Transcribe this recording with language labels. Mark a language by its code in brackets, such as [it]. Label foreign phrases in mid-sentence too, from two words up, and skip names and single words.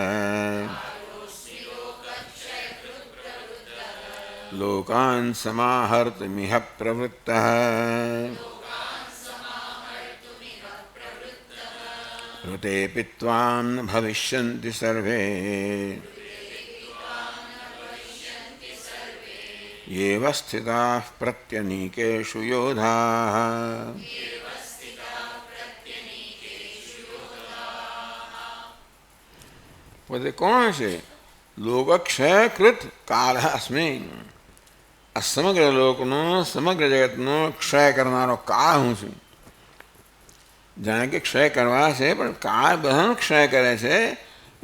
[sa] લોકાન સમાહર્તુમિહ પ્રવૃત્તઃ ઋતેऽપि ત્વાં ન ભવિષ્યન્તિ સર્વે येव स्थिताः प्रत्यनीकेषु योधाः. [gu] પોતે કોણ છે? [sa] લોકક્ષયકૃત કાલ અસ્મિ. [gu] આ સમગ્ર લોકનો સમગ્ર જગતનો ક્ષય કરનારો કાળ હું છું. જાણે કે ક્ષય કરવા છે પણ કાળ બધાનો ક્ષય કરે છે.